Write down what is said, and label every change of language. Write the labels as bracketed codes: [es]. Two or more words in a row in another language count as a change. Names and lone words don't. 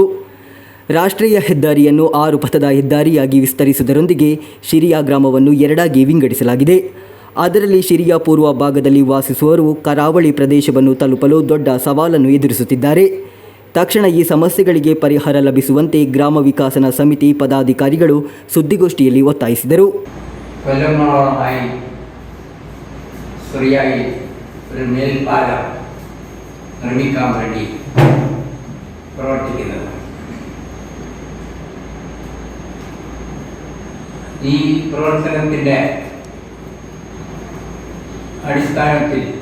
[kn] ರಾಷ್ಟ್ರೀಯ ಹೆದ್ದಾರಿಯನ್ನು 6 ಪಥದ ಹೆದ್ದಾರಿಯಾಗಿ ವಿಸ್ತರಿಸುವುದರೊಂದಿಗೆ ಶಿರಿಯಾ ಗ್ರಾಮವನ್ನು 2ಆಗಿ ವಿಂಗಡಿಸಲಾಗಿದೆ. ಅದರಲ್ಲಿ ಶಿರಿಯಾ ಪೂರ್ವ ಭಾಗದಲ್ಲಿ ವಾಸಿಸುವವರು ಕರಾವಳಿ ಪ್ರದೇಶವನ್ನು ತಲುಪಲು ದೊಡ್ಡ ಸವಾಲನ್ನು ಎದುರಿಸುತ್ತಿದ್ದಾರೆ. ತಕ್ಷಣ ಈ ಸಮಸ್ಯೆಗಳಿಗೆ ಪರಿಹಾರ ಲಭಿಸುವಂತೆ ಗ್ರಾಮ ವಿಕಾಸನ ಸಮಿತಿ ಪದಾಧಿಕಾರಿಗಳು ಸುದ್ದಿಗೋಷ್ಠಿಯಲ್ಲಿ ಒತ್ತಾಯಿಸಿದರು. [ml] കൊല്ലങ്ങളോളമായി സുറിയായിൽ ഒരു മേൽപ്പാലം നിർമ്മിക്കാൻ വേണ്ടി പ്രവർത്തിക്കുന്നത്. ഈ പ്രവർത്തനത്തിൻ്റെ അടിസ്ഥാനത്തിൽ